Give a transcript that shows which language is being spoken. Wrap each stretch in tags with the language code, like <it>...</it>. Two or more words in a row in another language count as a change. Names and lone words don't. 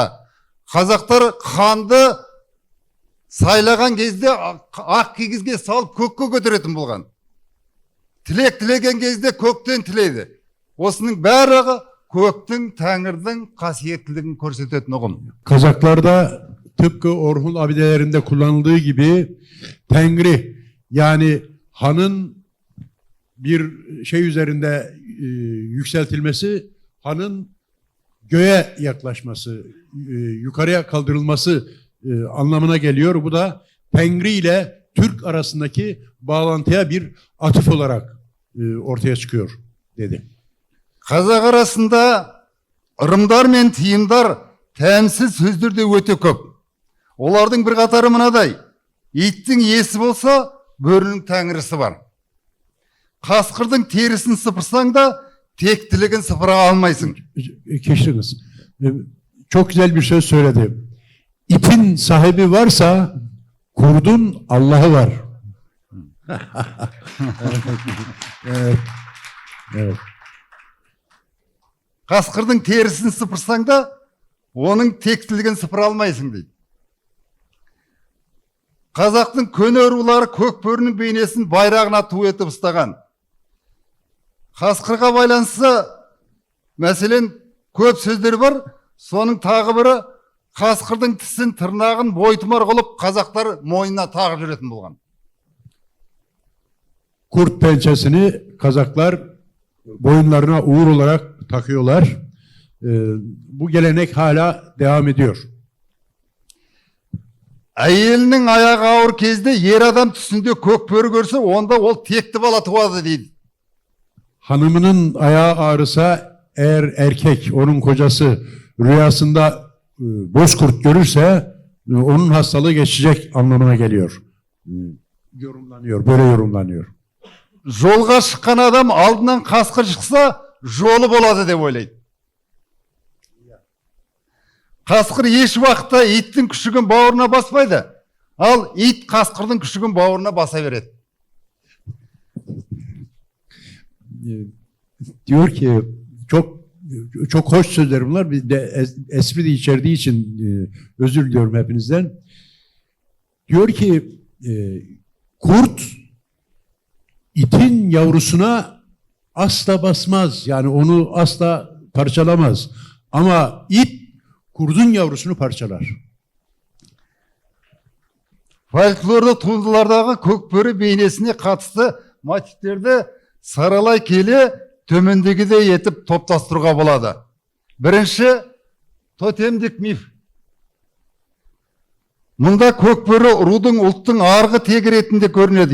<kk>Қазақтар ханды сайлаған кезде ақ кигізге салып көкке көтеретін болған. Тілек тілеген кезде көктен тілейді. Осының бәрі көктің, тәңірдің қасиеттілігін көрсететін ұғым.</kk> <tr>Kazaklarda tıpkı Orhun abidelerinde kullanıldığı gibi Tengri, yani hanın bir şey üzerinde yükseltilmesi, hanın göğe yaklaşması, yukarıya kaldırılması anlamına geliyor. Bu da Tengri ile Türk arasındaki bağlantıya bir atıf olarak ortaya çıkıyor dedi.</tr> <kk>Қазақ арасында ырымдар мен тиымдар тәмсіз сөздерде өте көп. Олардың бір қатары мынадай: иттің иесі болса, бөрінің тәңірісі бар. Қасқырдың терісін сыпырсаң да, тектілігін сыпыра алмайсың.</kk> <tr>Keşfiniz. Çok güzel bir söz söyledi. İtin sahibi varsa kurdun Allah'ı var. Evet. Evet.</tr> <kk>Қасқырдың терісін сыпырсаң да, оның тектілігін сыпыра алмайсың дейді. Қазақтың көне рулары көкбөрінің бейнесін байрағына ту етіп ұстаған. Қасқырға байланысты мәселен көп сөздер бар. Соның тағы бірі қасқырдың тісін, тырнағын бойтұмар қылып қазақтар мойнына тағып жүретін болған.</kk> <tr>Kurt pençesini Kazaklar boyunlarına uğur olarak takıyorlar. Bu gelenek hala devam ediyor.</tr> <kk>Әйелінің аяғы ауыр кезде ер адам түсінде көкбөрі көрсе, онда ол текті бала туады дейді.</kk> <tr>Hanımının ayağı ağrısa eğer erkek, onun kocası rüyasında bozkurt görürse onun hastalığı geçecek anlamına geliyor. Yorumlanıyor, böyle yorumlanıyor.</tr> <kk>Жолға шыққан адам алдынан қасқыр шықса, жолы болады деп ойлайды. Қасқыр еш уақытта иттің күшігін бауырына баспайды. Ал ит қасқырдың күшігін бауырына basa береді.</kk> <tr>Diyor ki çok hoş sözler bunlar. Bir de espri de içerdiği için özür diliyorum hepinizden. Diyor ki kurt itin yavrusuna asla basmaz. Yani onu asla parçalamaz. Ama it kurdun yavrusunu parçalar.</tr> <kk>Фольклорлы туындылардағы көкбөрі бейнесіне қатысты мотивтерді саралай келе төмендегідей етіп топтастыруға болады. Бірінші, тотемдік миф. Мұнда көкбөрі рудың ұлттың арғы тегі ретінде көрінеді.</kk>